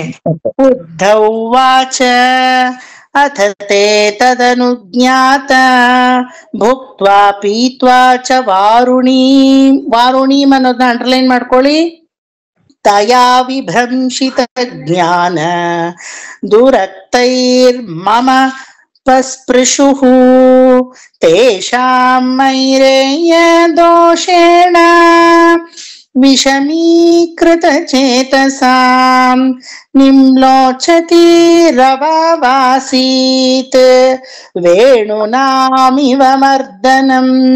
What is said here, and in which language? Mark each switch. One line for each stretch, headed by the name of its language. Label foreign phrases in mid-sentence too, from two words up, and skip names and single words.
Sanskrit: ಉದ್ಧವಾಚ ಅಥ ತೇ ತದನುಜ್ಞಾತ ಭುಕ್ತ್ವಾ ಪೀತ್ವಾ ಚ ವಾರುಣೀಂ
Kannada: ಅನ್ನೋದನ್ನ ಅಂಡರ್ಲೈನ್ ಮಾಡ್ಕೊಳ್ಳಿ.
Sanskrit: ತಯಾ ವಿಭ್ರಂಶಿತ ಜ್ಞಾನ ದುರಕ್ತೈರ್ಮಮ ಪಸ್ಪೃಶುಃ ತೇಷಾಂ ಮೈರೇಯ ದೋಷೇಣ ವಿಷಮೀಕೃತ ಚೇತಸಾಂ ನಿಮ್ಲೋಚತಿರವಾಸೀತ್ ವೇಣುನಾಮಿವ ಮರ್ದನಂ.